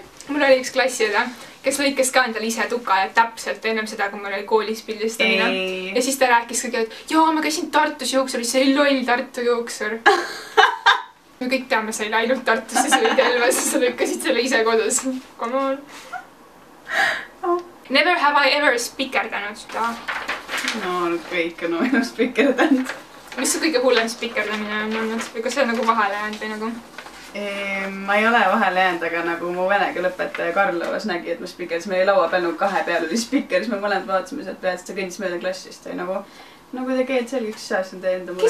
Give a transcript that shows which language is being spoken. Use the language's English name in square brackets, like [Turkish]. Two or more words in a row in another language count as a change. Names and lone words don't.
[Estonian] Mul oli üks klassiõde, kes lõikas ka endale ise tuka ja täpselt ennem seda, kui meil oli koolis pildistamine. Ja siis ta rääkis kõige, et jaa, ma käisin Tartus juuksuris, see oli loll Tartu juuksur. Me kõik teame, sa ei läinud Tartusse, sa olid Elvas, sa lõikasid selle ise kodus. [English] Come on. Never have I ever [Estonian] spikerdanud seda. No kõik on oma spikerdanud. Mis su kõige hullem spikerdamine on olnud? Või kas see on nagu vahele jäänud või nagu? Ma ei ole vahele jäänud, aga nagu mu venega lõpetaja Karlovas nägi, et ma spiker, siis meil oli laua peal nagu 2 peal oli spiker, siis me mõlemad vaatasime sealt pealt, siis ta kõndis mööda klassist või nagu te keelt selgeks saas on teie enda mure.